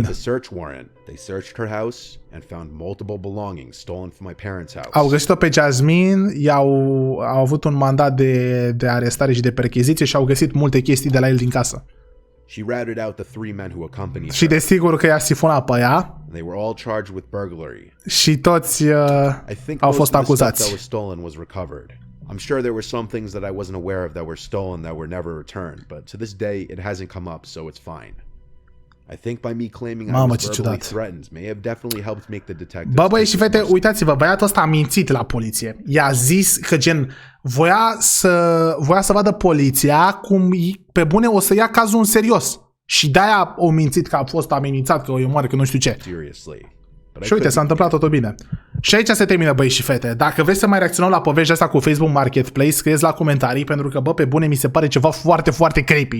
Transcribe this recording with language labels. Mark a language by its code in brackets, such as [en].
[en] With a search warrant, they searched her house and found multiple belongings stolen from my parents' house. [ro] Au găsit-o pe Jasmine, au avut un mandat de arestare și de percheziție și au găsit multe chestii de la el din casă. [en] She ratted out the 3 men who accompanied [ro] Și [en] her. [ro] desigur că i-a sifonat pe ea. [en] They were all charged with burglary. [ro] Și toți au fost acuzați. [en] That was stolen was recovered. I'm sure there were some things that I wasn't aware of that were stolen that were never returned, but to this day it hasn't come up, so it's fine. I think by me claiming I [ro] Mamă, [en] was [ro] ce [en] verbally [ro] ciudat. [en] threatened may have definitely helped make the detective. [ro] Bă, băieți și fete, uitați-vă, băiatul ăsta a mințit la poliție. I-a zis că gen voia să vadă poliția cum pe bune o să ia cazul în serios. Și de-aia o mințit că a fost amenințat, că o omoară, că nu știu ce. Și uite, s-a întâmplat totul bine. Și aici se termină, băieți și fete. Dacă vreți să mai reacționăm la poveștia asta cu Facebook Marketplace, scrieți la comentarii, pentru că, bă, pe bune, mi se pare ceva foarte, foarte creepy.